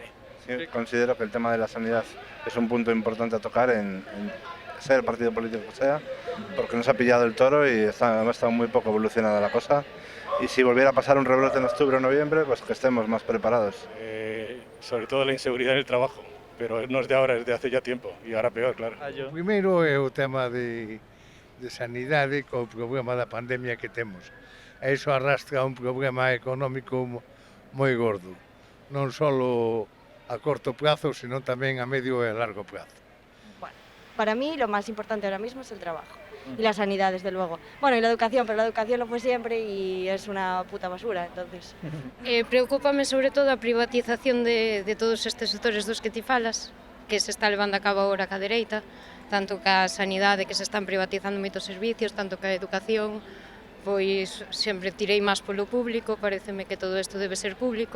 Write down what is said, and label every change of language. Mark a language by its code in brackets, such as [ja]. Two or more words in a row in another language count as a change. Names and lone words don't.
[es] Sí, considero que el tema de la sanidad es un punto importante a tocar en sea el partido político que sea, porque nos ha pillado el toro y ha estado muy poco evolucionada la cosa. Y si volviera a pasar un rebrote en octubre o noviembre, pues que estemos más preparados. Sobre todo la inseguridad en el trabajo, pero no es de ahora, es de hace ya tiempo, y ahora peor, claro. [gl] Primeiro é o tema de sanidade co problema da pandemia que temos. E iso arrastra un problema económico moi gordo, non só a corto plazo, sino tamén a medio e a largo plazo. [es] Bueno, para mí lo más importante ahora mismo es el trabajo y la sanidad, desde luego. Bueno, y la educación, pero la educación lo fue siempre y es una puta basura, entonces... [gl] Preocúpame sobre todo a privatización de todos estes sectores dos que ti falas, que se está levando a cabo agora ca dereita, tanto ca sanidade, que se están privatizando moitos servicios, tanto ca educación, pois sempre tirei máis polo público, pareceme que todo isto debe ser público.